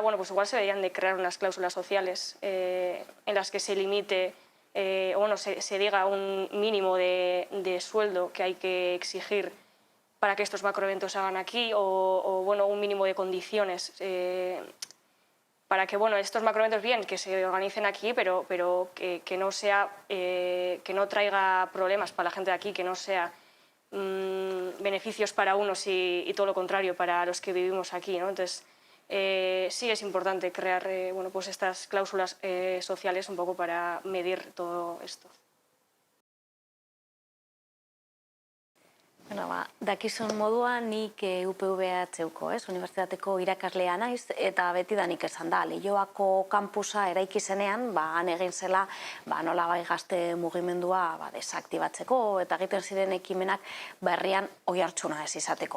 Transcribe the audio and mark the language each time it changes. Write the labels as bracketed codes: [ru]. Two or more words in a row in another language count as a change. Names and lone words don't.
[es] Bueno, pues igual se deberían de crear unas cláusulas sociales en las que se limite, o bueno, se diga un mínimo de sueldo que hay que exigir para que estos macroeventos se hagan aquí, o bueno, un mínimo de condiciones para que, bueno, estos macroeventos bien que se organicen aquí, pero que no sea, que no traiga problemas para la gente de aquí, que no sea beneficios para unos y todo lo contrario para los que vivimos aquí, ¿no? Entonces, sí es importante crear bueno, pues estas cláusulas sociales un poco para medir todo esto. [eu] Bueno, dakizun moduan nik UPVH-ko, unibertsitateko irakaslea naiz, eta betidanik esan da, Leioako kampusa eraiki zenean, han egin zela nolabait gazte mugimendua desaktibatzeko, eta egiten ziren ekimenak herrian oihartzuna ez izateko.